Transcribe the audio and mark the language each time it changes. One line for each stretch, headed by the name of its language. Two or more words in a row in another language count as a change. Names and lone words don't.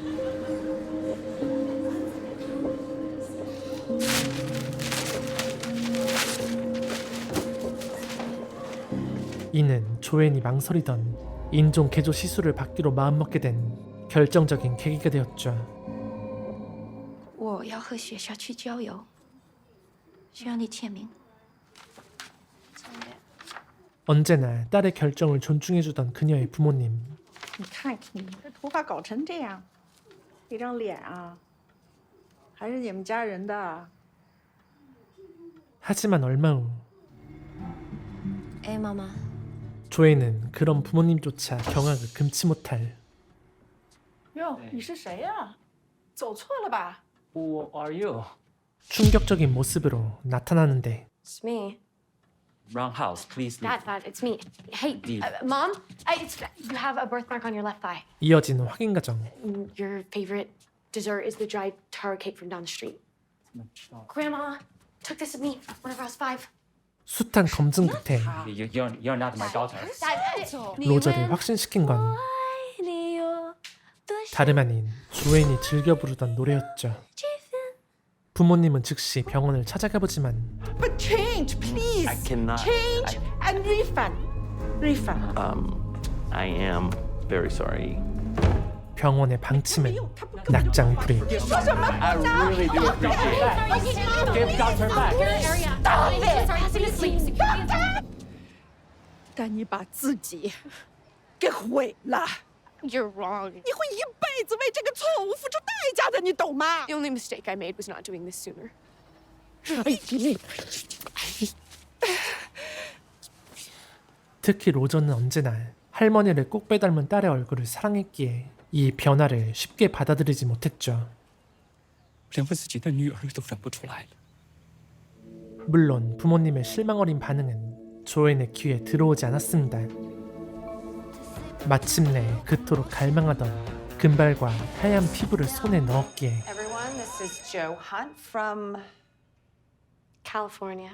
Korean: 이는 조엔이 망설이던 인종 개조 시술을 받기로 마음먹게 된 결정적인 계기가 되었죠.
Chinese: 我要和学校去郊游，需要你签名。
Korean: 언제나 딸의 결정을 존중해주던 그녀의 부모님.
Chinese: 你看你这头发搞成这样，这张脸啊，还是你们家人的。
Korean: 하지만 얼마 후
Chinese: 哎，妈妈，
Korean: 조에는 그런 부모님조차 경악을 금치 못할
Chinese: 哟，你是谁呀？走错了吧？
English: Who are you?
Korean: 충격적인 모습으로 나타나는데,
English: It's me. Wrong house, please leave. Dad, it's me. Hey, Leave. Mom, you have a birthmark on your left thigh.
Korean: 이어지는 확인 과정.
English: Your favorite dessert is the dried taro cake from down the street. Grandma took this with me whenever I was 5.
Korean: 숱한 검증 끝에
English: You're not my daughter.
Korean: 로저를 확신시킨 건 다름 아닌 조엔이 즐겨 부르던 노래였죠. 부모님은 즉시 병원을 찾아가 보지만
English: But change, please. I cannot. Change and refund. Refund. I am very sorry.
Korean: 병원의 방침은 낙장 불입.
English: I really do appreciate it. Give daughter back. Stop it!
Chinese: 但你把自己给毁了，
English: You're wrong.
Chinese: 你会一辈子为这个错误付出代价的，你懂吗？
English: The only mistake I made was not doing this sooner.
Korean: 특히 로저는 언제나 할머니를 꼭 빼닮은 딸의 얼굴을 사랑했기에 이 변화를 쉽게 받아들이지 못했죠.
Chinese: 连我自己的女儿都认不出来了。
Korean: 물론 부모님의 실망 어린 반응은 조엔의 귀에 들어오지 않았습니다. 마침내 그토록 갈망하던 금발과 하얀 피부를 손에 넣었기에
English: Everyone, this is Joe Hunt from California.